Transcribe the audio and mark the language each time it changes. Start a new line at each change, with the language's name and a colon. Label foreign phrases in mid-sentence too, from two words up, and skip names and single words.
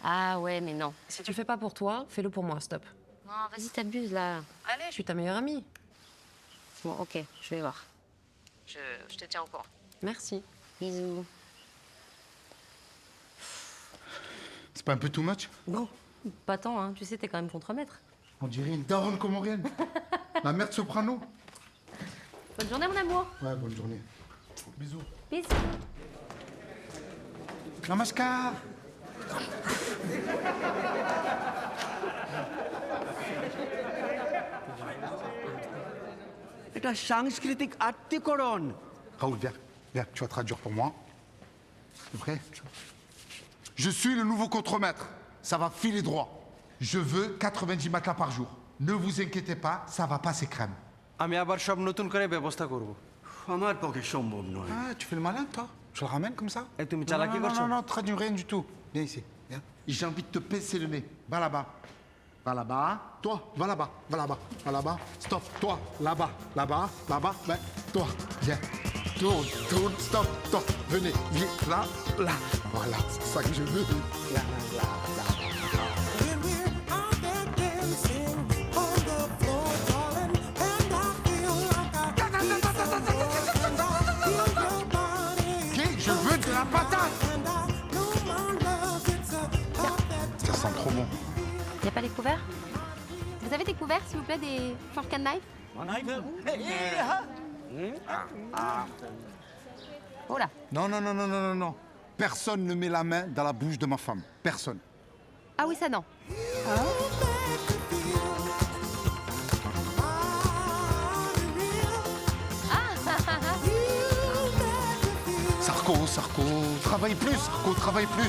French: Ah ouais, mais non. Si tu le fais pas pour toi, fais-le pour moi, stop. Non, vas-y, t'abuses là. Allez, je suis ta meilleure amie. Bon, ok, je vais voir. Je te tiens au courant. Merci. Bisous. C'est pas un peu
English: too much?
French: Non, pas tant, hein. Tu sais, t'es quand même contremaître. On dirait une daronne comorienne. La mère de soprano. Bonne journée, mon amour. Ouais, bonne journée. Bisous. Bisous. Namaskar.
Bangla: এটা সাংস্কৃতিক আত্মীকরণ।
French: Raoul, viens. Viens, tu vas traduire pour moi. T'es prêt? Je suis le nouveau contremaître. Ça va filer droit. Je veux 90 matelas par jour. Ne vous inquiétez pas, ça va passer crème.
Bangla: আমি আবার সব নতুন করে ব্যবস্থা করব। আমার পক্ষে সম্ভব নয়।
French: Ah, tu fais le malin, toi? Je le ramène comme ça? Et tu me Non,
Bangla: চালাকি
French: non,
Bangla: করছো?
French: non, non, traduis rien du tout. Viens ici, viens. J'ai envie de te pincer le nez. Va là-bas. Va là-bas. Toi, va là-bas. Va là-bas. Va là-bas. Stop. Toi, là-bas. Là-bas. Là-bas. Ben, toi, viens. Tourne, tourne, stop, stop. Venez, viens, là, là. Voilà, c'est ça que je veux. Là, là, là. Je veux de la patate. Ça sent trop bon. Y a pas les couverts? Vous avez des couverts, s'il vous plaît, des
English: fork and knife?
French: Oh là. Non, non, non, non, non, non, non. Personne ne met la main dans la bouche de ma femme. Personne. Ah oui, ça non. Sarko, travaille plus, Sarko, travaille plus.